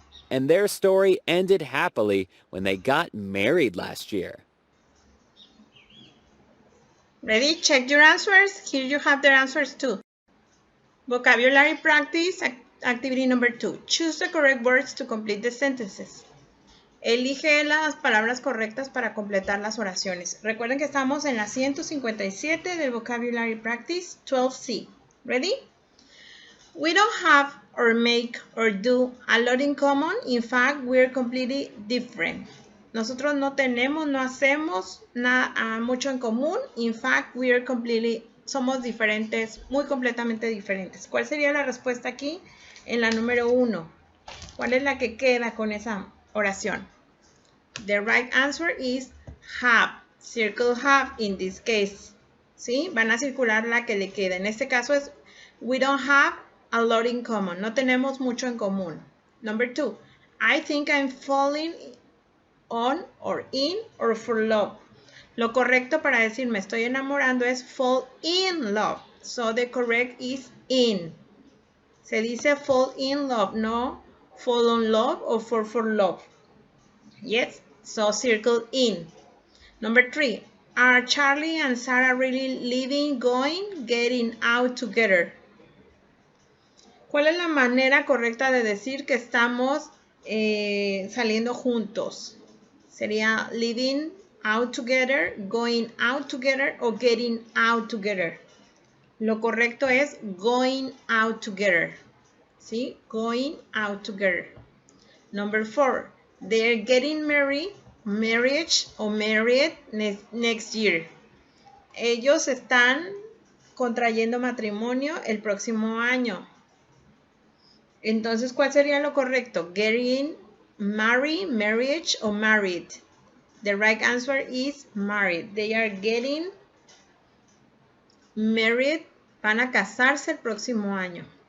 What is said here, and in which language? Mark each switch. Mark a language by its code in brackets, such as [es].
[en] And their story ended happily when they got married last year. Ready? Check your answers. Here you have their answers too. Vocabulary practice, activity number 2. Choose the correct words to complete the sentences. [es] Elige las palabras correctas para completar las oraciones. Recuerden que estamos en la 157 del Vocabulary Practice 12C. Ready? [en] We don't have or make or do a lot in common. In fact, we're completely different. [es] Nosotros no tenemos, no hacemos nada, mucho en común. [en] In fact, [es] somos diferentes, muy completamente diferentes. ¿Cuál sería la respuesta aquí? En la número 1. ¿Cuál es la que queda con esa oración? [en] The right answer is have. Circle have in this case. [es] ¿Sí? Van a circular la que le queda. En este caso es [en] we don't have a lot in common. [es] No tenemos mucho en común. [en] Number 2. I think I'm falling on or in or for love. [es] Lo correcto para decir me estoy enamorando es [en] fall in love. So the correct is in. [es] Se dice [en] fall in love, no fall on love or fall for love. Yes, so circle in. Number 3. Are Charlie and Sarah really living, going, getting out together? [es] ¿Cuál es la manera correcta de decir que estamos saliendo juntos? Sería [en] living out together, going out together o getting out together. [es] Lo correcto es [en] going out together. [es] ¿Sí? [en] Going out together. Number 4. They're getting married, marriage o married next year. [es] Ellos están contrayendo matrimonio el próximo año. Entonces, ¿cuál sería lo correcto? [en] Getting married, marriage o married. The right answer is married. They are getting married. [es] Van a casarse el próximo año.